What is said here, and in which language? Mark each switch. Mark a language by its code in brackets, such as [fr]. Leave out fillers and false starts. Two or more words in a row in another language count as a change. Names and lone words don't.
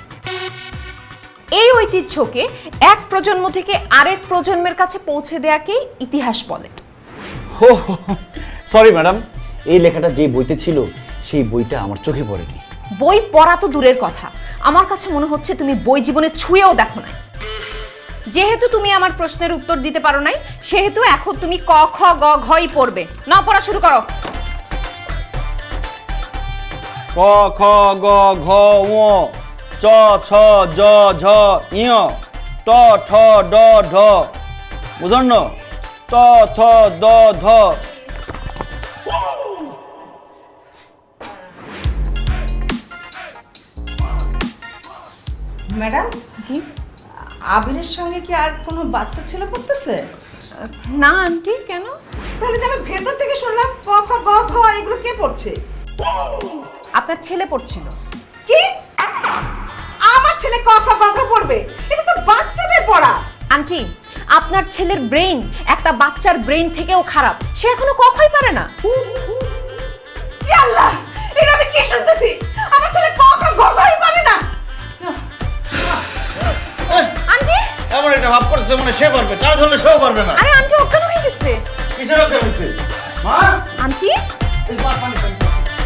[bn] এই ঐতিহ্যকে এক প্রজন্ম থেকে আরেক প্রজন্মের কাছে পৌঁছে দেওয়াকেই ইতিহাস বলে। হো, সরি ম্যাডাম, এই লেখাটা যে বইতে ছিল সেই বইটা আমার চোখে পড়েনি। বই পড়া তো দূরের কথা, আমার কাছে মনে হচ্ছে তুমি বই জীবনে ছুঁয়েও দেখো নাই। যেহেতু তুমি আমার প্রশ্নের উত্তর দিতে পারো নাই, সেহেতু এখন তুমি ক খ গ ঘই পড়বে। না, পড়া শুরু করো। ক খ গ ঘ ঙ চ ছ জ ঝ ঞ ট ঠ ড ঢ বুঝন্ন ত থ দ ধ। ম্যাডাম, জি? আবিরের সঙ্গে কি আর কোনো বাচ্চা ছেলে পড়তেছে? না আন্টি, কেন? তাহলে যে আমি ভেতর থেকে শুনলাম ক খ গ ঘ, এগুলো কে পড়ছে? আপনার ছেলে পড়ছিল। কি? আমার ছেলে ক খ গ ঘ পড়বে? এটা তো বাচ্চাদের পড়া। আন্টি, আপনার ছেলের ব্রেইন একটা বাচ্চার ব্রেইন থেকেও খারাপ, সে এখনো কখই পারে না। ই আল্লাহ, এটা আমি কি শুনতেছি? আমার ছেলে ক খ গ ঘই পারে না। আন্টি! এমন একটা ভাব করছে মানে সে পারবে, তারা ধরলে সেও পারবে না। আরে আন্টি অজ্ঞান হয়ে গেছে। কিসের অজ্ঞান হয়েছে? মা, আন্টি! এই পানি